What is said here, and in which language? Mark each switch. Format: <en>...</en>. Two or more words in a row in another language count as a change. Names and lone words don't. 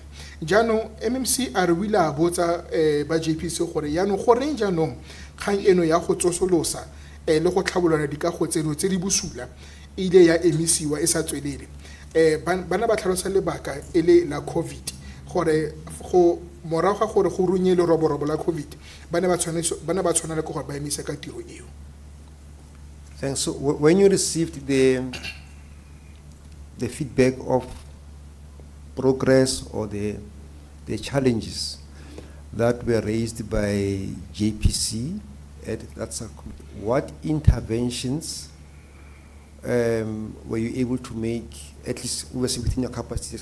<tn>Jaanong MMC a re o ile a botsa ba JPC gore yaanong goreng jaanong kgang eno ya go tsosolosa le go tlhabolola dikago tseno tse di busula ile ya emisiwa e sa tswelele. Bana ba tlhalosa lebaka e le la COVID gore go morago ga gore go runye le roborobo la COVID bana ba tshwana le gore ba emise ka tiro eo.</tn> <en>Thanks. So when you received the feedback of progress or the challenges that were raised by JPC at that subcommittee, what interventions were you able to make, at least obviously within your capacities?</en>